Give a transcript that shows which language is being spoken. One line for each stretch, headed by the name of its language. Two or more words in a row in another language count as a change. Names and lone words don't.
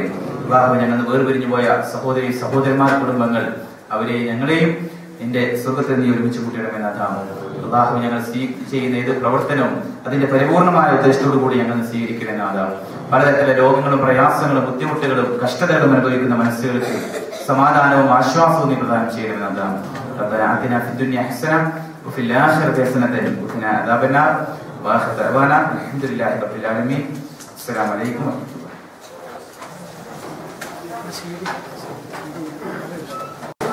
Malayalam: അള്ളാഹു ഞങ്ങൾ വേർപിരിഞ്ഞു പോയ സഹോദരി സഹോദരന്മാർ കുടുംബങ്ങൾ അവരെ ഞങ്ങളെയും നിന്റെ സ്വർഗത്തിൽ നീ ഒരുമിച്ച് കൂട്ടിയിടമെന്നതാണ്. അള്ളാഹു ഞങ്ങൾ ചെയ്യുന്ന ഏത് പ്രവർത്തനവും അതിന്റെ പരിപൂർണമായ ഉദ്ദേശത്തോടു കൂടി ഞങ്ങൾ സ്വീകരിക്കണമെന്നതാണ്. പലതരത്തിലെ രോഗങ്ങളും പ്രയാസങ്ങളും ബുദ്ധിമുട്ടുകളും കഷ്ടതകളും അനുഭവിക്കുന്ന മനസ്സുകൾക്ക് സമാധാനവും ആശ്വാസവും നീ പ്രദാനം ചെയ്യണമെന്നതാണ്.
Arabic: ربنا آتنا في الدنيا حسنة وفي الآخرة حسنة وقنا عذاب النار وآخر دعوانا الحمد لله رب العالمين. السلام عليكم ورحمة الله.